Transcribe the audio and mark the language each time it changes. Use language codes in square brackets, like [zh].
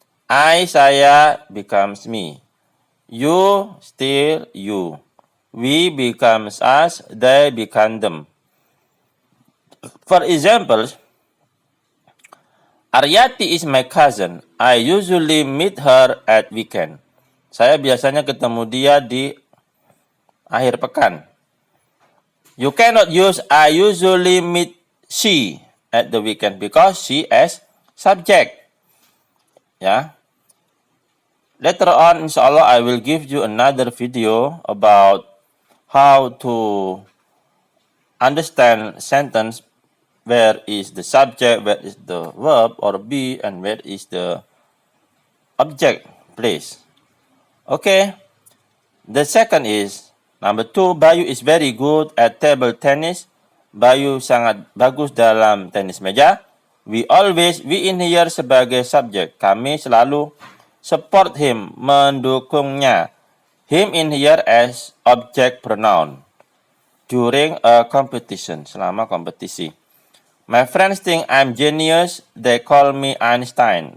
[en] I [id] saya [en] becomes me. You still you. We becomes us, they become them. For example, Aryati is my cousin. I usually meet her at weekend. [id] Saya biasanya ketemu dia di akhir pekan. [en] You cannot use I usually meet she at the weekend because she as subject. Ya. Later on, inshallah, I will give you another video about how to understand sentence where is the subject, where is the verb or be, and where is the object place. Okay. The second is, number 2, Bayu is very good at table tennis. [id] Bayu sangat bagus dalam tenis meja. [en] We in here [id] sebagai subject. Kami selalu [en] support him, [id] mendukungnya. [en] Him in here as object pronoun. During a competition, [id] selama kompetisi. [en] My friends think I'm genius. They call me Einstein.